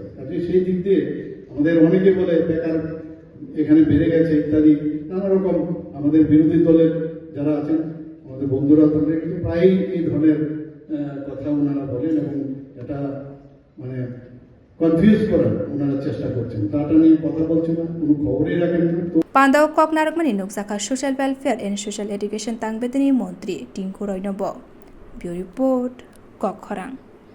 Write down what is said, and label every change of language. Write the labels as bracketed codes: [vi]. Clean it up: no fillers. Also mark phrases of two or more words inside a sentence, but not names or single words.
[bn] কাজে সেই দিক দিয়ে আমাদের অনেকে বলে বেকার এখানে বেড়ে গেছে ইত্যাদি নানা রকম আমাদের বিরোধী দলের যারা আছেন আমাদের বন্ধুরা তাদের কিন্তু প্রায়ই এই ধরনের কথা ওনারা বলেন এবং এটা মানে কনফিউজ করার ওনারা চেষ্টা করছেন। তাটা নিয়ে কথা বলছেন না, কোনো খবরই রাখেন না। [trp] Panda kok narokmani nukzaka [en] social welfare and social education [trp] tangbedini montri Tinku roinobo. [en] Bureau report Kokti.